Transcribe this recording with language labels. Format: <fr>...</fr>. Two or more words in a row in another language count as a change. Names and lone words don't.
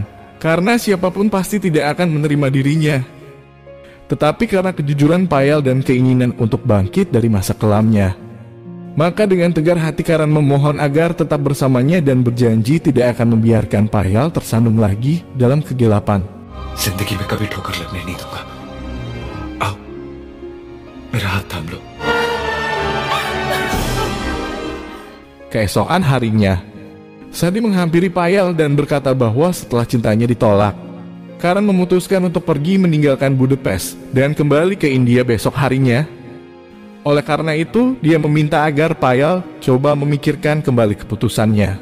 <id>Karena siapapun pasti tidak akan menerima dirinya. Tetapi karena kejujuran Payal dan keinginan untuk bangkit dari masa kelamnya, maka dengan tegar hati Karan memohon agar tetap bersamanya dan berjanji tidak akan membiarkan Payal tersandung lagi dalam kegelapan.</id> <hi>जिंदगी में कभी ठोकर लगने नहीं दूंगा। आओ, मेरा हाथ थाम लो।</hi> <id>Keesokan harinya, Sadi menghampiri Payal dan berkata bahwa setelah cintanya ditolak, Karan memutuskan untuk pergi meninggalkan Budapest dan kembali ke India besok harinya. Oleh karena itu, dia meminta agar Payal coba memikirkan kembali keputusannya.</id>